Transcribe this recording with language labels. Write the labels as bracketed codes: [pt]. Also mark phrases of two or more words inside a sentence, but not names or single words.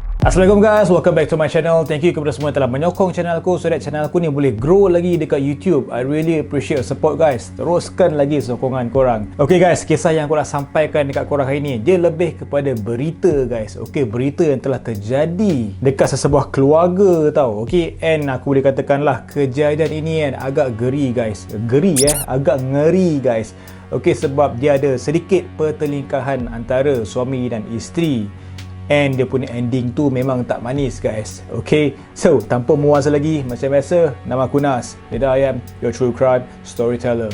[en] Assalamualaikum guys, welcome back to my channel. Thank you [ms] kepada semua yang telah menyokong channelku [en] so that [ms] channelku ni boleh grow lagi dekat YouTube. [en] I really appreciate support guys. [ms] Teruskan lagi sokongan korang. [en] Okay guys, [ms] kisah yang aku nak sampaikan dekat korang hari ni, dia lebih kepada berita guys. Okay, berita yang telah terjadi dekat sesebuah keluarga tau. [en] Okay, and [ms] aku boleh katakanlah kejadian ini kan agak geri guys. Agak ngeri guys. Okay, sebab dia ada sedikit pertelingkahan antara suami dan isteri. And dia punya ending tu memang tak manis guys. [en] Okay, so [ms] tanpa muasa lagi, macam biasa, nama aku Nas. [en] Dan I am your true crime storyteller.